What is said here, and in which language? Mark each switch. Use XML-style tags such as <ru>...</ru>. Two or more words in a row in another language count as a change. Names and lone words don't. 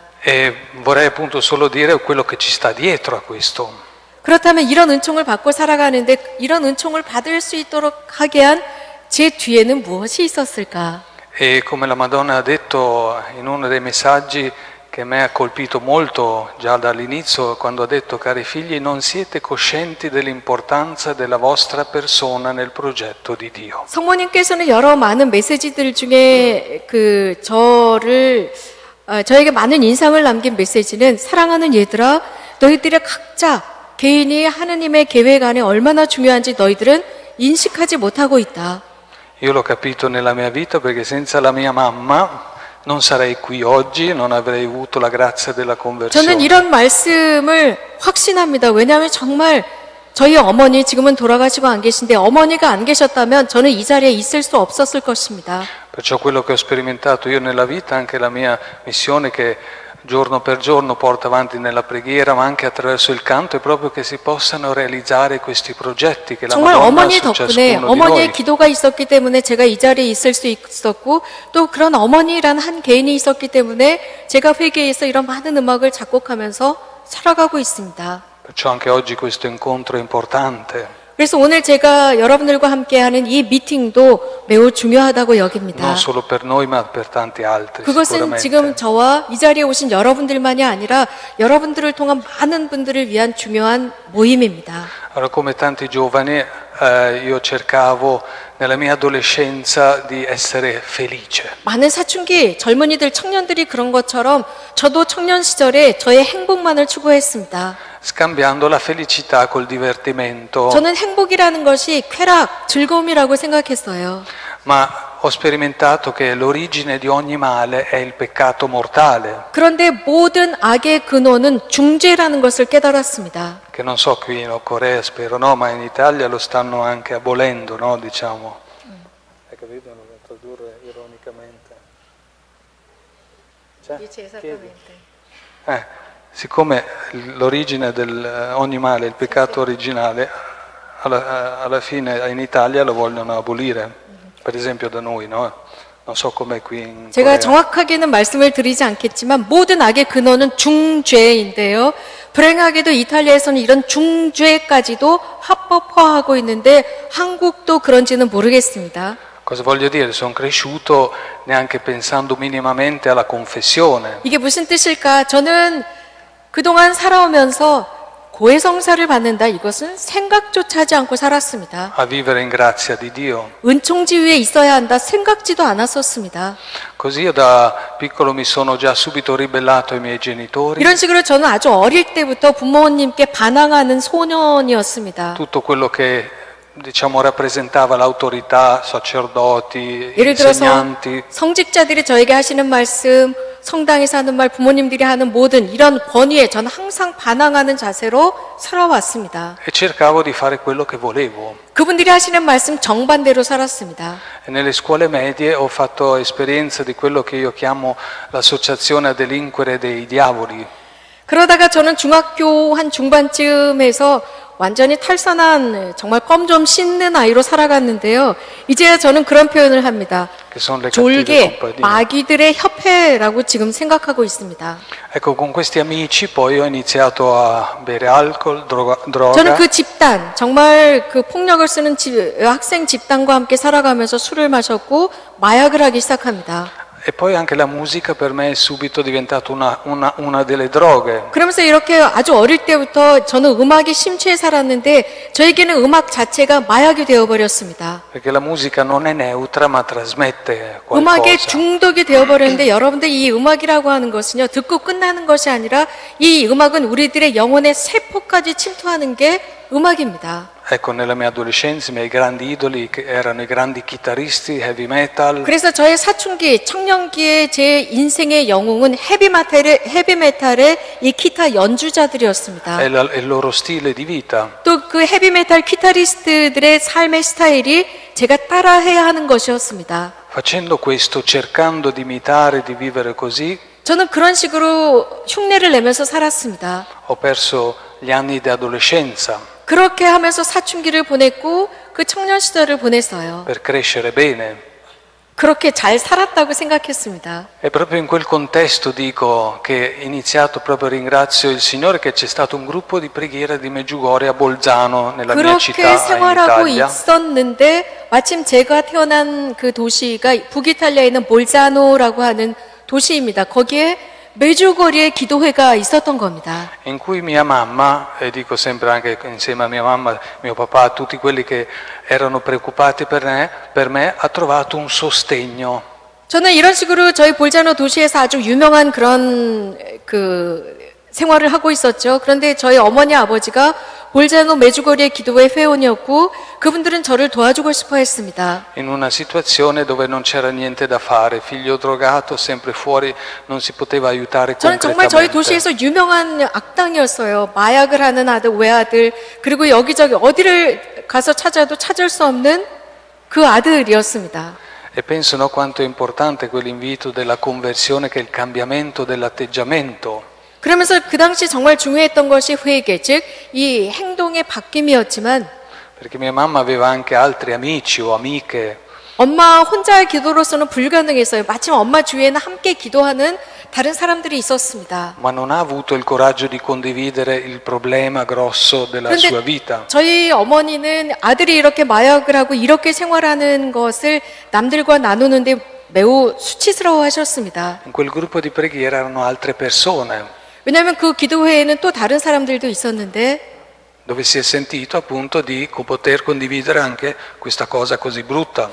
<it>E vorrei appunto solo dire quello che ci sta dietro a questo.</it> <ko>그렇다면 이런 은총을 받고 살아가는데 이런 은총을 받을 수 있도록 하게 한 제 뒤에는 무엇이 있었을까?</ko> <it>E come la Madonna ha detto in uno dei messaggi che mi ha colpito molto già dall'inizio, quando ha detto: cari figli, non siete coscienti dell'importanza della vostra persona nel progetto di Dio.</it> <ko>성모님께서는 여러 많은 메시지들 중에 저에게 많은 인상을 남긴 메시지는 사랑하는 얘들아, 너희들의 각자 개인이 하느님의 계획 안에 얼마나 중요한지 너희들은 인식하지 못하고 있다.</ko> <it>Io l'ho capito nella mia vita perché senza la mia mamma, non sarei qui oggi, non avrei avuto la grazia della</it> <ko>저는</ko> <it>conversione.</it> <ko>이런 말씀을 확신합니다. 왜냐하면 정말 저희 어머니 지금은 돌아가시고 안 계신데 어머니가 안 계셨다면 저는 이 자리에 있을 수 없었을 것입니다.</ko> <it>Perciò quello che ho sperimentato io nella vita, anche la mia missione che giorno per giorno porto avanti nella preghiera, ma anche attraverso il canto, è proprio che si possano realizzare questi progetti che la</it> <ko>정말</ko> <it>Madonna</it> <ko>어머니</ko> <it>ha su</it> <ko>덕분에</ko> <it>ciascuno di</it> <ko>어머니의</ko> <it>noi.</it> <ko>기도가 있었기 때문에 제가 이 자리에 있을 수 있었고 또 그런 어머니란 한 개인이 있었기 때문에 제가 회개에서 이런 많은 음악을 작곡하면서 살아가고 있습니다.</ko> <it>Perciò anche oggi questo incontro è importante.</it> <ko>그래서 오늘 제가 여러분들과 함께하는 이 미팅도 매우 중요하다고 여깁니다.</ko> <it>Non solo per noi, ma per tanti altri.</it> <ko>그것은</ko> <it>Sicuramente.</it> <ko>지금 저와 이 자리에 오신 여러분들만이 아니라 여러분들을 통한 많은 분들을 위한 중요한 모임입니다.</ko> <it>Allora, come tanti giovani, io cercavo nella mia adolescenza di essere felice.</it> <ko>많은 사춘기 젊은이들 청년들이 그런 것처럼 저도 청년 시절에 저의 행복만을 추구했습니다.</ko> <it>Scambiando la felicità col divertimento.</it> <ko>저는 행복이라는 것이 쾌락, 즐거움이라고 생각했어요.</ko> <it>Ma ho sperimentato che l'origine di ogni male è il peccato mortale,</it> <ko>그런데 모든 악의 근원은 중죄라는 것을 깨달았습니다.</ko> <it>che non so qui in Corea, spero no, ma in Italia lo stanno anche abolendo, no, diciamo. Hai capito? Lo devo tradurre ironicamente. Siccome l'origine di ogni male è il peccato originale, alla fine in Italia lo vogliono abolire, per esempio da noi, no? Non so com'è qui in</it> <ko>제가</ko> <it>Corea.</it> <ko>정확하게는 말씀을 드리지 않겠지만 모든 악의 근원은 중죄인데요. 불행하게도 이탈리아에서는 이런 중죄까지도 합법화하고 있는데 한국도 그런지는 모르겠습니다.</ko> <it>Cosa voglio dire? Sono cresciuto neanche pensando minimamente alla confessione.</it> <ko>이게 무슨 뜻일까? 저는 그동안 살아오면서 고해성사를 받는다. 이것은 생각조차 하지 않고 살았습니다.</ko> <it>A vivere in grazia di Dio.</it> <ko>은총지 위에 있어야 한다. 생각지도 않았었습니다.</ko> <it>Così io da piccolo mi sono già subito ribellato ai miei genitori.</it> <ko>이런 식으로 저는 아주 어릴 때부터 부모님께 반항하는 소년이었습니다.</ko> <it>Tutto quello che diciamo rappresentava l'autorità, sacerdoti,</it> <ko>예를 들어서</ko> <it>insegnanti.</it> <ko>성직자들이 저에게 하시는 말씀, 성당에서 하는 말, 부모님들이 하는 모든 이런 권위에 저는 항상 반항하는 자세로 살아왔습니다.</ko> <it>E cercavo di fare quello che volevo.</it> <ko>그분들이 하시는 말씀 정반대로 살았습니다.</ko> <it>E nelle scuole medie ho fatto esperienza di quello che io chiamo l'associazione a delinquere dei diavoli.</it> <ko>그러다가 저는 중학교 한 중반쯤에서 완전히 탈선한 정말 껌 좀 씻는 아이로 살아갔는데요. 이제야 저는 그런 표현을 합니다.</ko> <it>Che sono le cattive</it> <ko>졸개,</ko> <it>compagnie.</it> <ko>마귀들의 협회라고 지금 생각하고 있습니다.</ko> <it>Ecco, con questi amici poi ho iniziato a bere alcol, droga.</it> <ko>저는 그 집단, 정말 그 폭력을 쓰는 학생 집단과 함께 살아가면서 술을 마셨고 마약을 하기 시작합니다.</ko> <it>E poi anche la musica per me è subito diventata una delle droghe.</it> <ko>그러면서 이렇게 아주 어릴 때부터 저는 음악에 심취해 살았는데 저에게는 음악 자체가 마약이 되어버렸습니다.</ko> <it>Perché la musica non è neutra ma trasmette</it> <ko>음악에</ko> <it>qualcosa.</it> <ko>중독이 되어버렸는데 여러분들 이 음악이라고 하는 것은요 듣고 끝나는 것이 아니라 이 음악은 우리들의 영혼의 세포까지 침투하는 게 음악입니다.</ko> <it>Ecco, nella mia adolescenza i miei grandi idoli che erano i grandi chitarristi,</it> <en>heavy metal.</en> <ko>그래서 저의 사춘기, 청년기의 제 인생의 영웅은 헤비메탈의 이 기타 연주자들이었습니다.</ko> <it>E il loro stile di vita.</it> <ko>또 그 헤비메탈 기타리스트들의 삶의 스타일이 제가 따라해야 하는 것이었습니다.</ko> <it>Facendo questo, cercando di imitare, di vivere così,</it> <ko>저는 그런 식으로 흉내를 내면서 살았습니다.</ko> <it>ho perso gli anni di adolescenza</it> <ko>그렇게 하면서 사춘기를 보냈고 그 청년 시절을 보냈어요.</ko> <it>per crescere bene.</it> <ko>그렇게 잘 살았다고 생각했습니다.</ko> <it>E proprio in quel contesto dico che iniziato proprio ringrazio il Signore che c'è stato un gruppo di preghiera di Meggiugorie a Bolzano nella mia</it> <ko>그렇게</ko> <it>città in</it> <ko>생활하고</ko> <it>Italia.</it> <ko>있었는데 마침 제가 태어난 그 도시가 북이탈리아에 있는 볼자노라고 하는 도시입니다. 거기에 메주거리에 기도회가 있었던 겁니다.</ko> <it>In cui mia mamma, e dico sempre anche insieme a mia mamma, mio papà, a tutti quelli che erano preoccupati per me, ha trovato un sostegno.</it> <ko>저는 이런 식으로 저희 볼자노 도시에서 아주 유명한 그런 생활을 하고 있었죠. 그런데 저희 어머니 아버지가 볼자노 메주거리의 기도회 회원이었고 그분들은 저를 도와주고 싶어 했습니다.</ko> <it>In una situazione dove non c'era niente da fare, figlio drogato, sempre fuori, non si poteva aiutare</it> <ko>저는 정말 저희</ko> <it>concretamente.</it> <ko>도시에서 유명한 악당이었어요. 마약을 하는 아들, 외아들, 그리고 여기저기 어디를 가서 찾아도 찾을 수 없는 그 아들이었습니다.</ko> <it>E penso no, quanto è importante quell'invito della conversione, che è il cambiamento dell'atteggiamento.</it> <ko>그러면서 그 당시 정말 중요했던 것이 회개, 즉 이 행동의 바뀜이었지만</ko> <it>Perché mia mamma aveva anche altri amici o amiche</it> <ko>엄마 혼자의 기도로서는 불가능했어요. 마침 엄마 주위에는 함께 기도하는 다른 사람들이 있었습니다.</ko> <it>ma non ha avuto il coraggio di condividere il problema grosso della sua vita.</it> <ko>저희 어머니는 아들이 이렇게 마약을 하고 이렇게 생활하는 것을 남들과 나누는데 매우 수치스러워 하셨습니다.</ko> <it>In quel gruppo di preghiera erano altre persone,</it> <ko>왜냐하면 그 기도회에는 또 다른 사람들도 있었는데</ko> <it>dove si è sentito appunto di poter condividere anche questa cosa così brutta.</it>